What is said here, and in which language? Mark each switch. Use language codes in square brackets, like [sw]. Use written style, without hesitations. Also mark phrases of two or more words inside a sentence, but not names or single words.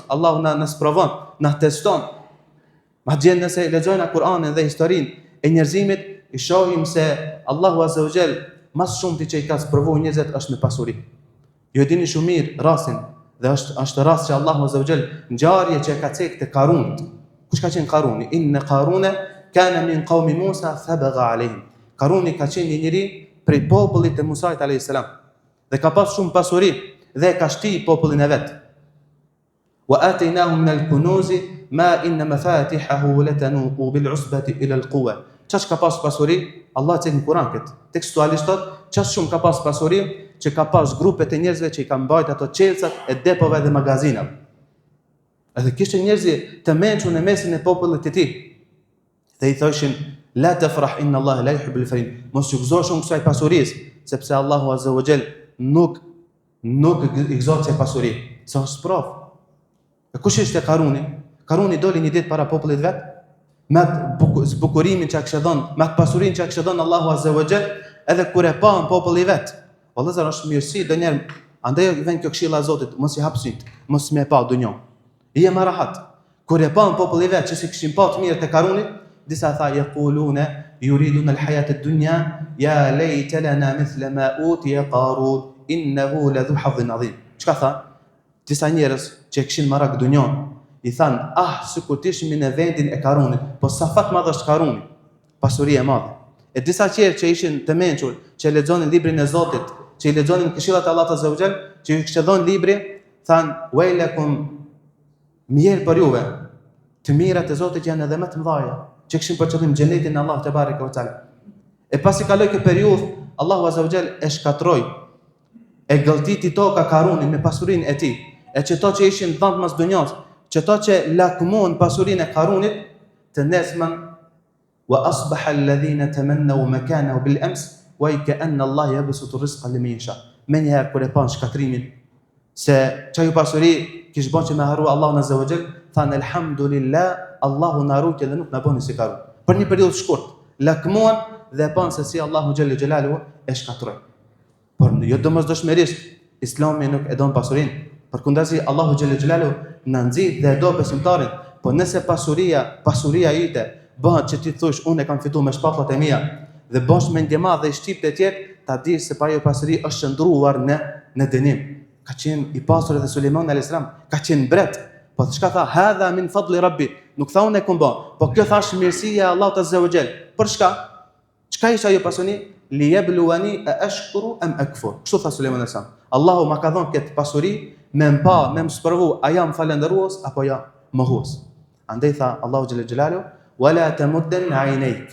[sq] Allahu na sprovon, na teston. Madje nëse lexojmë Kur'anin dhe historinë e njerëzimit, i shohim se Allahu [ar] عز وجل [sq] mas shumë ti që i ka sprovuar njerëzit është me pasuri. Ju e dini shumë mirë rastin, dhe është rast që Allahu [ar] عز وجل [sq] ngjarje që ka cek te Karunit. Kush ka qenë Karuni? [ar] إن قارون كان من قوم موسى فبغى عليهم. [sq] Karuni ka qenë një njeri prej popullit të Musait [ar] عليه السلام. [sq] Dhe ka pas shumë pasuri dhe ka shti popullin e vet. [ar] وآتيناه من الكنوز ما إن مفاتحه لتنوء بالعصبة أولي القوة. [sq] Çfarë ka pas pasuri? Allah cek në Kur'an këtë. Tekstualisht thot, çfarë shumë ka pas pasuri që ka pas grupet e njerëzve që i kanë mbajtur ato çelësat e depove dhe magazinave. Edhe kishte njerëz të mençur në mesin e popullit të tij. Dhe i thoshin [ar] لا تفرح إن الله لا يحب الفرحين. [sq] Mos u gëzo shumë kësaj pasurisë, sepse Allahu [ar] عز وجل [sq] nuk i gëzon kësaj pasuri. Sa sprov. E kush ishte Karuni? Karuni doli një ditë para popullit vet, me bukurimin që kishte dhënë, me pasurinë që kishte dhënë Allahu [ar] عز وجل, [sq] edhe kur e pa populli vet. Vëllezër është mirësi donjëherë, andaj vjen kjo këshilla e Zotit, mos i hap syt, mos më pa dunjë. Je më rahat. Kur e pa populli vet që si kishin pa të mirë te Karuni, disa tha [ar] يقولون يريدون الحياة الدنيا يا ليت لنا مثل ما أوتي قارون إنه لذو حظ عظيم. [sq] Çka tha? Disa njerëz që kishin marrë dunjon, i than, sikur të ishim në vendin e Karunit, po sa fat madh është Karuni, pasuria e madhe. E disa tjerë që ishin të mençur, që lexonin librin e Zotit, që i lexonin këshillat e Allahut [ar] عز وجل, [sq] që i kishte dhënë libri, than wailakum mirë për juve, të mirat e Zotit janë edhe më të mëdha, që kishin për qëllim xhenetin e Allahut te [ar] تبارك وتعالى. [sq] E pasi kaloi këtë periudhë, Allahu [ar] عز وجل [sq] e shkatroi, e gëlltiti toka Karunin me pasurinë e tij. E çeto që ishin dhënë mas dunjas, çeto që lakmuan pasurinë e Karunit, të nesmen [ar] وأصبح الذين تمنوا مكانه بالأمس ويكأن الله يبسط الرزق لمن يشاء. [sq] Me njëherë kur e pan shkatrimin se çaju pasuri kish bën që me harru Allahu [ar] عز وجل, [sq] thanë elhamdulillah, Allahu na ruajti dhe nuk na bëni si Karun. Për një periudhë shkurt, lakmuan dhe pan se si Allahu [ar] جل جلاله [sq] e shkatroi. Por jo domosdoshmërisht, Islami nuk e don pasurinë. Përkundazi Allahu [ar] جل جلاله [sq] na nxit dhe e do besimtarin. Po nëse pasuria ite bëhet që ti thosh unë e kam fituar me shpatullat e mia dhe bosh me ndjemadh dhe shtyp të tjerë, ta dish se pa ajo pasuri është qëndruar në dënim. Ka qenë i pasur edhe Sulejmani [ar] عليه السلام, [sq] ka qenë mbret. Po çka tha? [ar] هذا من فضل ربي. [sq] Nuk tha unë e kum bë, po kjo thash mirësia e Allahut [ar] عز وجل. [sq] Për çka? Çka ishte ajo pasuri? [ar] ليبلوني أأشكر أم أكفر. [sq] Kështu tha Sulejmani [ar] alayhis salam. [sq] Allahu ma ka dhënë këtë pasuri me mpa, me msprovu, a jam falendërues apo ja mohues. Andaj tha Allahu [ar] جل جلاله, ولا تمدن عينيك.